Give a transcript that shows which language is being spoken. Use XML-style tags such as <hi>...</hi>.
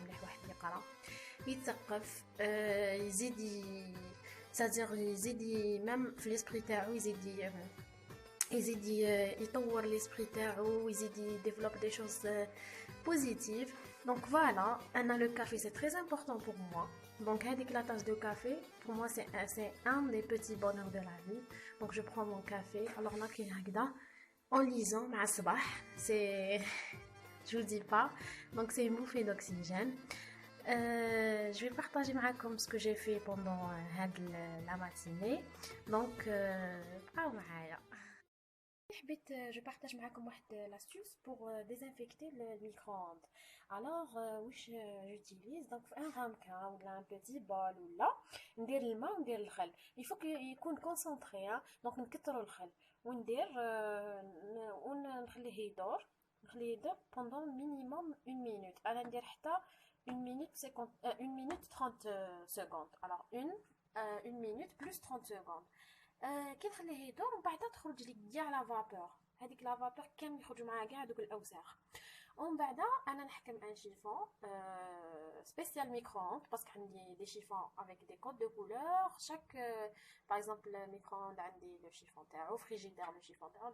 <ar>مليح واحد يقرا يتثقف يزيد c'est-à-dire يزيد même في l'esprit تاعو يزيد يطور l'esprit تاعو ويزيد</ar> <fr>développe des choses positives. donc voilà, le café c'est très important pour moi. Donc avec la tasse de café, pour moi c'est un des petits bonheurs de la vie. Donc je prends mon café. Alors là en lisant</fr> <ar>مع الصباح,</ar> <fr>c'est je vous dis pas. Donc c'est une bouffée d'oxygène. Je vais partager معاكم ce que j'ai fait pendant la matinée.</fr> <ar>Donc بقاو معايا.</ar> <fr>Je partage معاكم واحد l'astuce pour désinfecter le micro-ondes.</fr> <ar>alors واش j'utilise donc في</ar> <fr>un ramequin</fr> <ar>ولا</ar> <fr>un petit bol</fr> <ar>ولا ندير الماء وندير الخل.</ar> <fr>il faut يكون concentré.</fr> <ar>donc نكثروا الخل وندير ونخليه يدور</ar> <fr>pendant minimum 1 minute.</fr> <ar>انا ندير حتى</ar> <fr>1 minute 50 1 minute 30 secondes. alors 1 minute plus 30 secondes.</fr> <ar>كي نخليه يدور ومن بعد تخرج لي كاع لا فابور. هذيك لا فابور كامل يخرجوا معاها كاع دوك الاوساخ. ومن بعد انا نحكم ان شيفون</ar> <fr>spécial micro-ondes parce que عندي des chiffons avec des codes de couleurs. chaque par exemple micro-ondes عندي le chiffon تاعو, frigidaire le chiffon تاعو.</fr>